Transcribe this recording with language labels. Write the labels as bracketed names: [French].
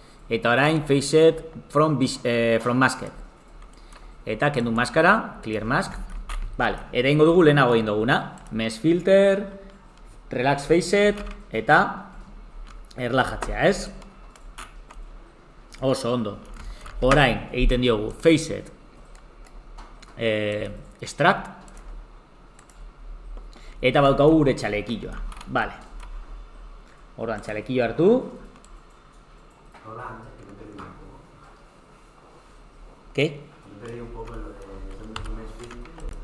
[Basque] Eta orain, facet from masked. Eta kendu maskara, clear mask. Vale, eta ingo dugu lehenago egin duguna. Mesh filter, relax facet, eta erlajatzea, ez? Oso ondo. Orain, egiten diogu facet extract eta baukagu gure txalekilloa. Vale. Orduan, txalekillo hartu. [Spanish] Hola, antes que me perdí un poco. ¿Qué? Me perdí un poco en lo de mesh filter.